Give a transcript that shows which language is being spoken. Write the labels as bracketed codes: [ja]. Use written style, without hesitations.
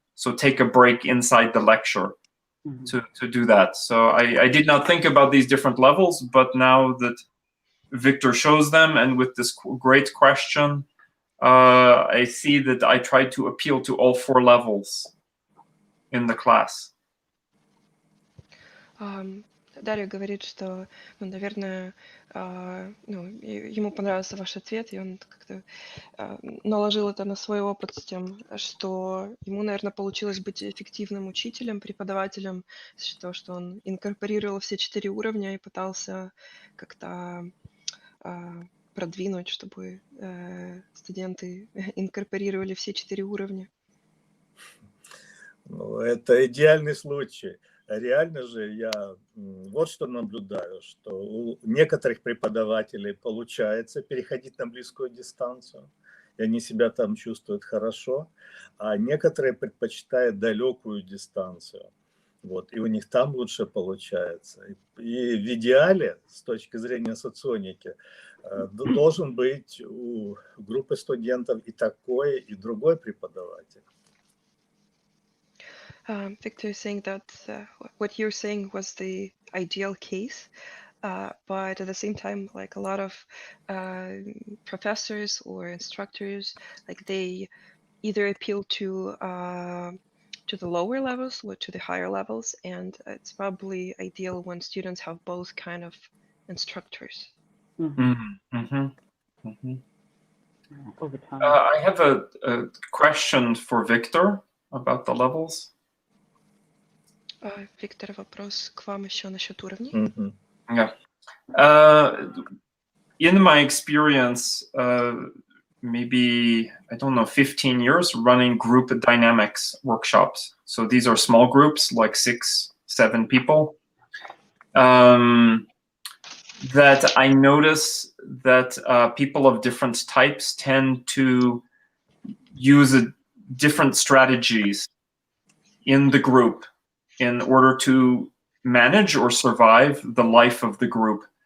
[en] So take a break inside the lecture to do that. So I did not think about these different levels, but now that Victor shows them, and with this great question, I see that I try to appeal to all four levels in the class. [ru] Дарья говорит, что, наверное, ему понравился ваш ответ, и он как-то наложил это на свой опыт с тем, что ему, наверное, получилось быть эффективным учителем, преподавателем, за счет того, что он инкорпорировал все 4 уровня и пытался как-то продвинуть, чтобы студенты инкорпорировали все 4 уровня. Ну, это идеальный случай. Реально же я вот что наблюдаю, что у некоторых преподавателей получается переходить на близкую дистанцию, и они себя там чувствуют хорошо, а некоторые предпочитают далекую дистанцию. Вот, и у них там лучше получается. И в идеале, с точки зрения соционики, должен быть у группы студентов и такой, и другой преподаватель. [en] Victor is saying that what you're saying was the ideal case, but at the same time, like a lot of professors or instructors, like they either appeal to the lower levels or to the higher levels, and it's probably ideal when students have both kind of instructors. Over time. I have a question for Victor about the levels. [ru] Виктор, вопрос к вам еще насчет уровней. [en] Yeah. In my experience, maybe, I don't know, 15 years running group dynamics workshops. So these are small groups, like 6, 7 people. That I notice that people of different types tend to use different strategies in the group in order to manage or survive the life of the group.